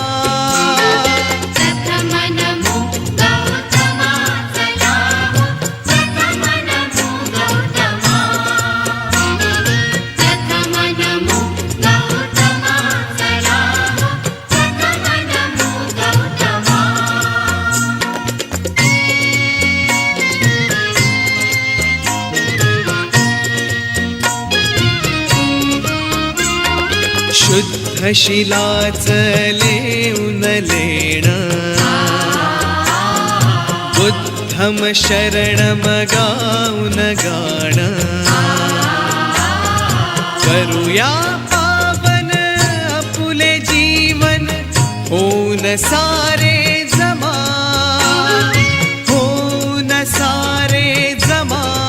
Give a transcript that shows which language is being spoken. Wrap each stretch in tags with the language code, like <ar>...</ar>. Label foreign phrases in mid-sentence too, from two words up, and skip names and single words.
<mr>प्रथमनमो गौतमा चला हो प्रथमनमो गौतमा प्रथमनमो गौतमा चला हो प्रथमनमो गौतमा शुद्ध शिलाच लेऊन लेण</mr> <pi>बुद्धम शरणम</pi> <mr>गाऊन गाण करूया पावन आपुले जीवन होऊन सारे जमा होऊन सारे जमा</mr>